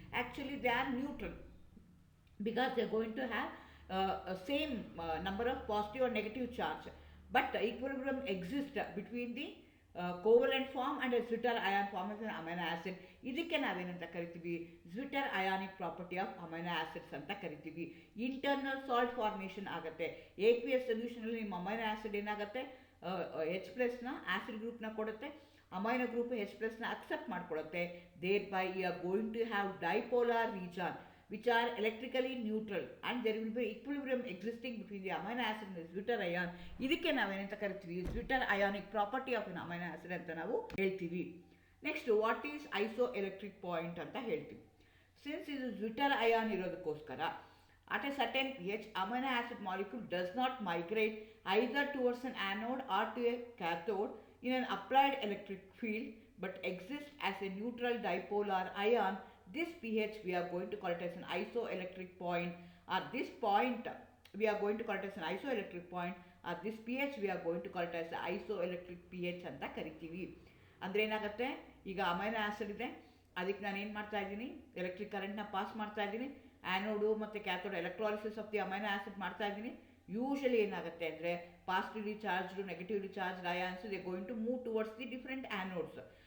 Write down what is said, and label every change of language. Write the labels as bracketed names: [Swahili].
[English] Actually they are neutral because they are going to have same number of positive and negative charge, but equilibrium exist between the covalent form and zwitter ion form of amino acid. [Kannada] ಇದಕ್ಕೆ ನಾವೇನಂತ ಕರಿತೀವಿ, ಜ್ವಿಟ್ಟರ್ ionic property of amino acids ಅಂತ ಕರಿತೀವಿ. Internal salt formation ಆಗುತ್ತೆ. AQS ಸೊಲ್ಯೂಷನಲ್ಲಿ ನಿಮ್ಮ amino acid ಏನಾಗುತ್ತೆ, H+ನ acid ಗ್ರೂಪ್ನ ಕೊಡುತ್ತೆ, amino group H+ನ accept ಮಾಡ್ಕೊಳ್ಳುತ್ತೆ. [English] Thereby you are going to have dipolar region which are electrically neutral and there will be equilibrium existing between the amino acid and the zwitter ion. [Kannada] ಇದಕ್ಕೆ ನಾವೇನಂತ ಕರಿತೀವಿ, ಜ್ವಿಟ್ಟರ್ ionic property of an amino acid ಅಂತ ನಾವು ಹೇಳ್ತೀವಿ. [English] next, what is [Kannada] ಐಸೋಎಲೆಕ್ಟ್ರಿಕ್ point ಅಂತ ಹೇಳ್ತೀವಿ. Since ಇದು ಜ್ವಿಟ್ಟರ್ ion ಇರೋದಕ್ಕೋಸ್ಕರ [English] At a certain pH, amino acid molecule does not migrate either towards an anode or to a cathode in an applied electric field but exists as a neutral dipolar ion. This pH we are going to call it as an isoelectric point. At this point we are going to call it as an isoelectric point. At this pH we are going to call it as isoelectric pH [Kannada] ಅಂತ ಕರಿತೀವಿ. ಅಂದರೆ ಏನಾಗುತ್ತೆ, ಈಗ amino acid ಇದೆ, ಅದಕ್ಕೆ ನಾನು ಏನು ಮಾಡ್ತಾ ಇದ್ದೀನಿ, ಎಲೆಕ್ಟ್ರಿಕ್ ಕರೆಂಟ್ನ ಪಾಸ್ ಮಾಡ್ತಾ ಇದ್ದೀನಿ, ಆ್ಯನೋಡು ಮತ್ತು cathode electrolysis of the amino acid ಮಾಡ್ತಾ ಇದ್ದೀನಿ. [English] usually [Kannada] ಏನಾಗುತ್ತೆ ಅಂದರೆ [English] Positively charged negatively charge ions they going to move towards the different anodes.